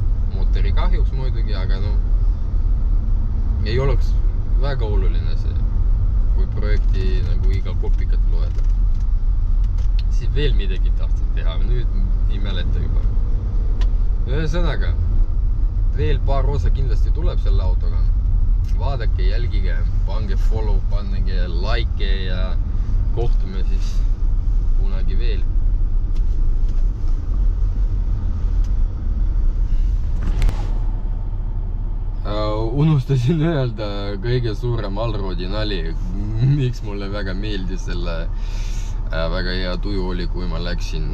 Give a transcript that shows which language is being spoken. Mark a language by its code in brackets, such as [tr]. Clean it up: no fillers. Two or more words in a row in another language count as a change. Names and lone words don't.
[et] Mootori kahjuks muidugi, aga ei oleks väga oluline see, kui projekti nagu iga kopikat loeda. Siis veel midagi tahtsid teha, nüüd ei mäleta juba. Ühesõnaga, veel paar osa kindlasti tuleb selle autoga. Vaadake, jälgige, pange follow, pannege like ja kohtume siis kunagi veel. Unustasin öelda kõige suurem Allroadi nali, miks mulle väga meeldis selle väga hea tuju oli, kui ma läksin.